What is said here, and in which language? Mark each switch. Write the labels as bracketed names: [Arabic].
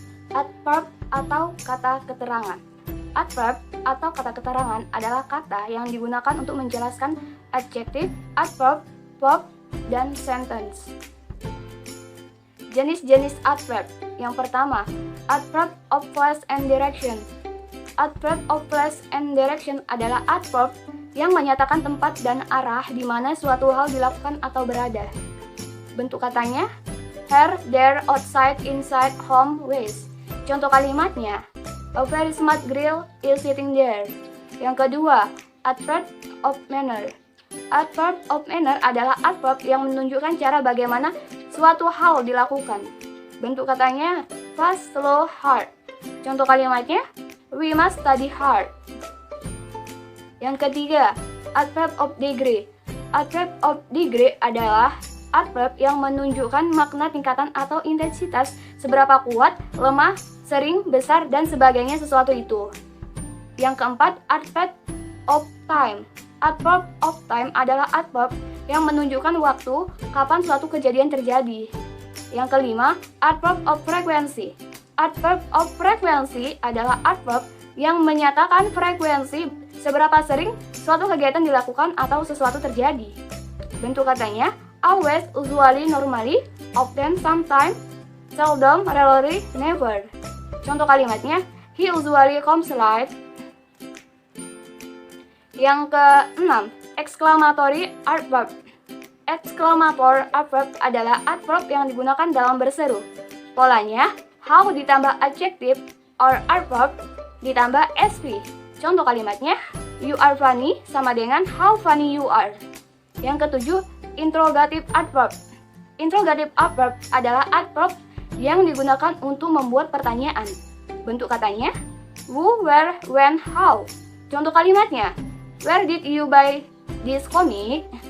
[Indonesian] Adverb atau kata keterangan. Adverb atau kata keterangan adalah kata yang digunakan untuk menjelaskan adjektif, adverb, verb, dan sentence. Jenis-jenis adverb. Yang pertama, [English] adverb of place and direction. [Indonesian] Adverb of place and direction adalah adverb yang menyatakan tempat dan arah di mana suatu hal dilakukan atau berada. Bentuk katanya, [English] here, there, outside, inside, home, ways. [Indonesian] Contoh kalimatnya, [English] a very smart girl is sitting there. [Indonesian] Yang kedua, [English] adverb of manner. [Indonesian] Adverb of manner adalah adverb yang menunjukkan cara bagaimana suatu hal dilakukan. Bentuk katanya, [English] fast, slow, hard. [Indonesian] Contoh kalimatnya, [English] we must study hard. [Indonesian] Yang ketiga, [English] adverb of degree. [Indonesian] Adverb of degree adalah adverb yang menunjukkan makna tingkatan atau intensitas seberapa kuat, lemah, sering, besar, dan sebagainya sesuatu itu. Yang keempat, [English] adverb of time. [Indonesian] Adverb of time adalah adverb yang menunjukkan waktu kapan suatu kejadian terjadi. Yang kelima, [English] adverb of frequency. [Indonesian] Adverb of frequency adalah adverb yang menyatakan frekuensi seberapa sering suatu kegiatan dilakukan atau sesuatu terjadi. Bentuk katanya, [English] always, usually, normally, often, sometimes, seldom, rarely, never. [Indonesian] Contoh kalimatnya, [English] he usually comes late. [Indonesian] Yang keenam, exclamatory adverb. Exclamator adverb adalah adverb yang digunakan dalam berseru. [English] Polanya, how ditambah adjective or adverb ditambah sp. [Indonesian] Contoh kalimatnya, [English] you are funny [Indonesian] sama dengan [English] how funny you are. [Indonesian] Yang ketujuh, [English] interrogative adverb. [Indonesian] Interrogative adverb adalah adverb yang digunakan untuk membuat pertanyaan. Bentuk katanya, [English] who, where, when, how. [Indonesian] Contoh kalimatnya, [English] where did you buy this comic?